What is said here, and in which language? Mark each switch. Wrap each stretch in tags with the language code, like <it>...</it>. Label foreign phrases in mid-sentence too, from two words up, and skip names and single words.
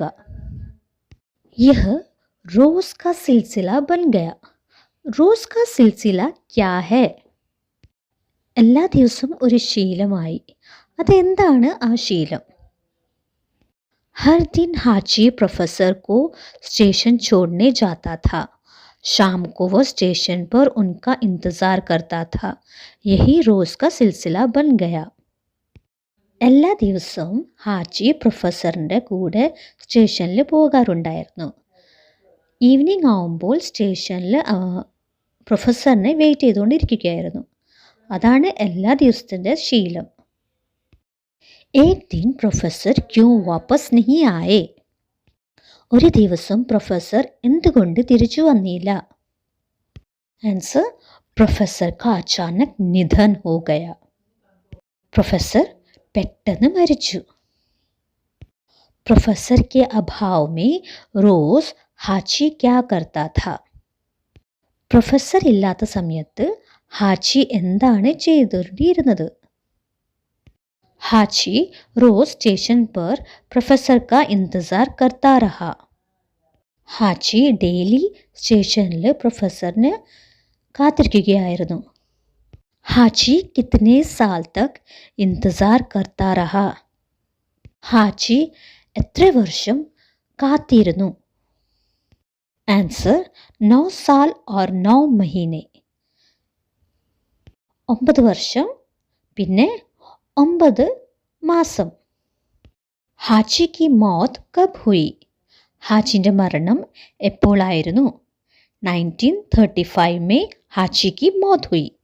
<hi>यह रोज़ का सिलसिला बन गया. रोज़ का सिलसिला क्या है?</hi> <ml>എല്ലാ ദിവസവും ഒരു ശീലമായി. അതെന്താണ് ആ ശീലം?</ml> <hi>हर दिन हाची प्रोफेसर को स्टेशन छोड़ने जाता था. शाम को वो स्टेशन पर उनका इंतज़ार करता था. यही रोज़ का सिलसिला बन गया.</hi> <ml>എല്ലാ ദിവസവും ഹാച്ചി പ്രൊഫസറിൻ്റെ കൂടെ സ്റ്റേഷനിൽ പോകാറുണ്ടായിരുന്നു. ഈവനിങ് ആവുമ്പോൾ സ്റ്റേഷനിൽ പ്രൊഫസറിനെ വെയിറ്റ് ചെയ്തുകൊണ്ടിരിക്കുകയായിരുന്നു. അതാണ് എല്ലാ ദിവസത്തിൻ്റെ ശീലം.</ml> <hi>एक दिन प्रोफेसर क्यों वापस नहीं आए?</hi> <ml>ഒരു ദിവസം പ്രൊഫസർ എന്തുകൊണ്ട് തിരിച്ചു വന്നില്ല?</ml> <hi>आंसर, प्रोफेसर का अचानक निधन हो गया.</hi> <ml>प्रोफेसर പെട്ടെന്ന് മരിച്ചു.</ml> <hi>प्रोफेसर के अभाव में रोज हाची क्या करता था?</hi> <ml>പ്രൊഫസർ ഇല്ലാത്ത സമയത്ത് ഹാച്ചി എന്താണ് ചെയ്തുകൊണ്ടിരുന്നത്?</ml> <hi>ഹാച്ചി रोज स्टेशन पर प्रोफेसर का इंतजार करता रहा.</hi> <ml>ഹാച്ചി ഡെയിലി സ്റ്റേഷനിൽ പ്രൊഫസറിന് കാത്തിരിക്കുകയായിരുന്നു.</ml> <hi>ഹാച്ചി കിतने साल तक इंतजार करता रहा?</hi> <ml>ഹാച്ചി എത്ര വർഷം കാത്തിരുന്നു?</ml> <hi>ആൻസർ, 9 साल और 9 महीने.</hi> <ml>9 വർഷം പിന്നെ 9 മാസം.</ml> <hi>ഹാച്ചി की मौत कब हुई?</hi> <ml>ഹാച്ചിൻ്റെ മരണം എപ്പോഴായിരുന്നു?</ml> <hi>1935 में ഹാച്ചി की मौत हुई.</hi>